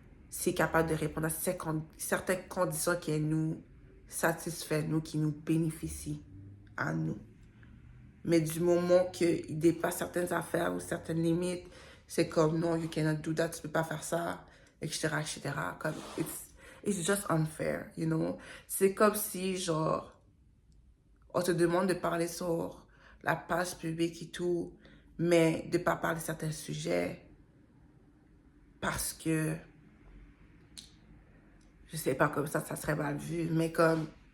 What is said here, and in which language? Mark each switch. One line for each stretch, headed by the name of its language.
French: C'est capable de répondre à certaines conditions qui nous satisfait, nous, qui nous bénéficient à nous. Mais du moment qu'il dépasse certaines affaires ou certaines limites, c'est comme non,
English: you cannot do that,
French: tu peux pas faire ça, etc., etc.
English: Comme, it's just unfair, you know.
French: C'est comme si, genre, on te demande de parler sur la page publique et tout, mais de pas parler de certains sujets parce que, je sais pas, comme ça serait mal vu, mais comme